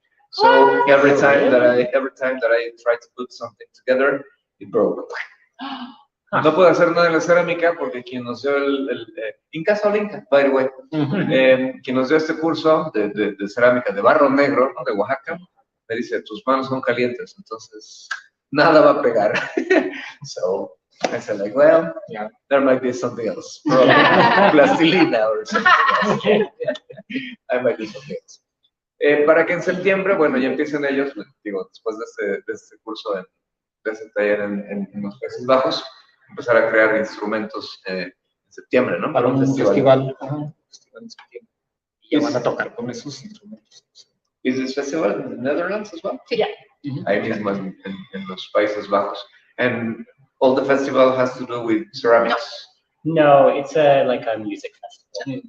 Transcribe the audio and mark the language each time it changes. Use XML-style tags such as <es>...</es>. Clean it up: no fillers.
<en>So every time that I tried to put something together, it broke.</en> <es>No puedo hacer nada en la cerámica porque quien nos dio Inca o Inca,</es> <en>by the way,</en> <es>quien nos dio este curso de cerámica de barro negro, ¿no? De Oaxaca, me dice, tus manos son calientes, entonces nada va a pegar.</es> <en>So I said like, well, yeah, there might be something else, probably plastilina or something else. I might do something else.</en> <es>Para que en septiembre, bueno, ya empiecen ellos, digo, después de este curso, de este taller en los Países Bajos, empezar a crear instrumentos en septiembre, ¿no? Para un festival. Festival en septiembre. Y ya van a tocar con esos instrumentos.</es> <en>Is this festival in the Netherlands as well? Yeah.</en> <es>Ahí mismo en los Países Bajos.</es> <en>And all the festival has to do with ceramics? No, it's like a music festival.</en>